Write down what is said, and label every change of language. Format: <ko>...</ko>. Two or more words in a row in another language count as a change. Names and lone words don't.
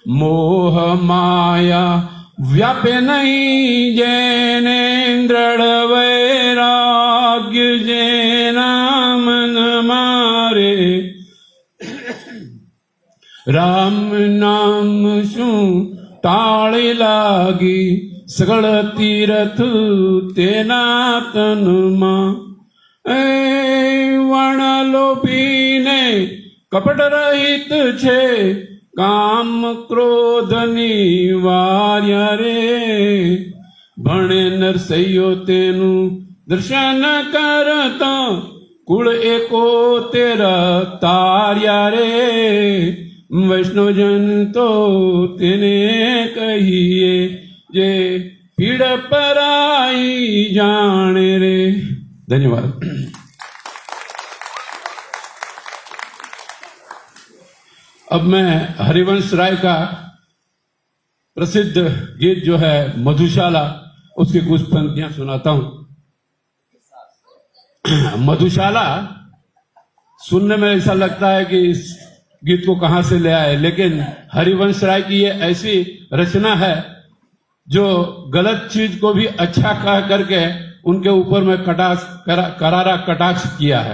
<gu>મોહ માયા વ્યાપે નહીં જેને દૃઢ વૈરાગ્ય જેના મન મારે રામ નામ શૂ તાળે લાગી સગળ તીરથ તેના તન માં વણલોભીને કપટ રહિત છે કામ ક્રોધ નિવાર્ય રે ભણે નરસૈયો તેનુ દર્શન કરતા કુલ એકો તેરા તાર્યા રે વૈષ્ણવજન તો તેને કહિએ જે પીડ પરાઈ જાણે રે।</gu> <hi>धन्यवाद। अब मैं हरिवंश राय का प्रसिद्ध गीत जो है मधुशाला उसकी कुछ पंक्तियां सुनाता हूं। मधुशाला सुनने में ऐसा लगता है कि इस गीत को कहां से ले आए, लेकिन हरिवंश राय की ये ऐसी रचना है जो गलत चीज को भी अच्छा कह करके उनके ऊपर में करारा कटाक्ष किया है।</hi>